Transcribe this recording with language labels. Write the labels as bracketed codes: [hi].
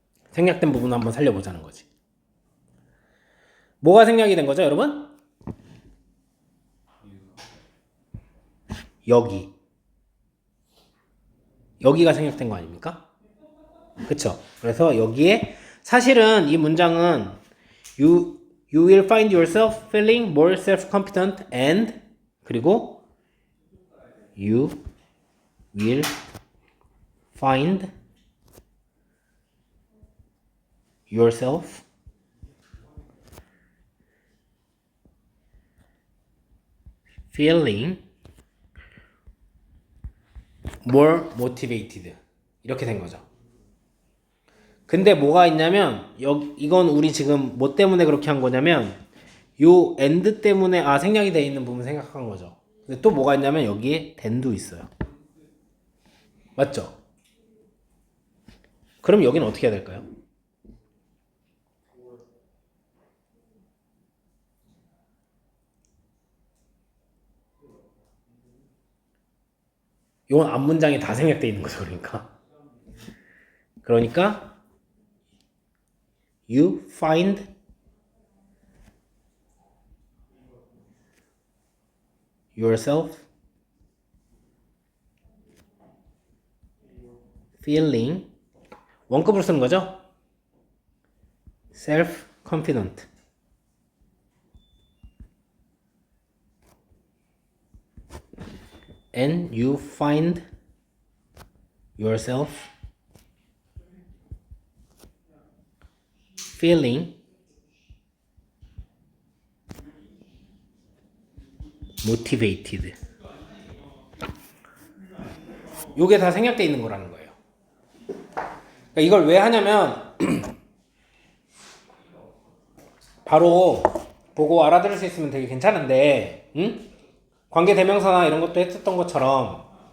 [ko] 생략된 부분 한번 살려보자는 거지. 뭐가 생략이 된 거죠, 여러분? 여기가 생략된 거 아닙니까? 그쵸? 그래서 여기에 사실은 이 문장은 [en] You will find yourself feeling more self-confident and [ko] 그리고 [en] You will find yourself feeling more motivated. [ko] 이렇게 된 거죠. 근데 뭐가 있냐면 이건 우리 지금 뭐 때문에 그렇게 한 거냐면 요 and 때문에 생략이 돼 있는 부분 생각한 거죠. 근데 또 뭐가 있냐면 여기에 than도 있어요. 맞죠? 그럼 여기는 어떻게 해야 될까요? 이건 앞문장이 다 생략돼 있는 거죠. 그러니까 [en] you find yourself feeling [ko] 원급으로 쓰는 거죠? [en] self-confident and you find yourself feeling motivated. [ko] 요게 다 생략되어 있는 거라는 거예요. 그러니까 이걸 왜 하냐면 바로 보고 알아들을 수 있으면 되게 괜찮은데 관계대명사나 이런 것도 했었던 것처럼